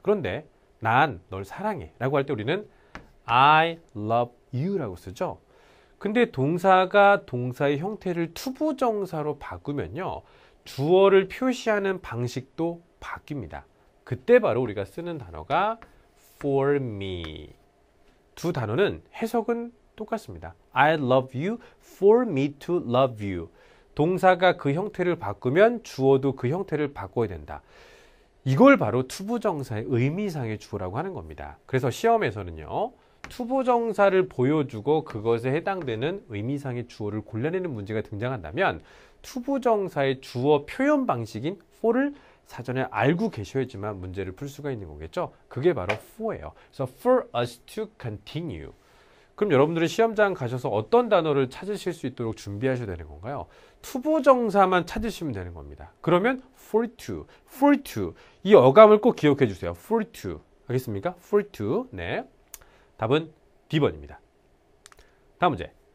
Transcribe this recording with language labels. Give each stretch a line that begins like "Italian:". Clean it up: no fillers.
Korean: 그런데 난 널 사랑해 라고 할 때 우리는
English: I love you
Korean: 라고 쓰죠. 근데 동사가 동사의 형태를 투부정사로 바꾸면요. 주어를 표시하는 방식도 바뀝니다. 그때 바로 우리가 쓰는 단어가 for me. 두 단어는 해석은 똑같습니다.
English: I love you for me to love you.
Korean: 동사가 그 형태를 바꾸면 주어도 그 형태를 바꿔야 된다. 이걸 바로 투부정사의 의미상의 주어라고 하는 겁니다. 그래서 시험에서는요. 투부정사를 보여주고 그것에 해당되는 의미상의 주어를 골라내는 문제가 등장한다면 투부정사의 주어 표현 방식인 for를 사전에 알고 계셔야지만 문제를 풀 수가 있는 거겠죠. 그게 바로 for예요.
English: 그래서 for us to continue.
Korean: 그럼 여러분들이 시험장 가셔서 어떤 단어를 찾으실 수 있도록 준비하셔야 되는 건가요? 투부정사만 찾으시면 되는 겁니다. 그러면 for to. 이 어감을 꼭 기억해 주세요. for to. 알겠습니까? for to. 네. 답은 D번입니다. 다음 문제.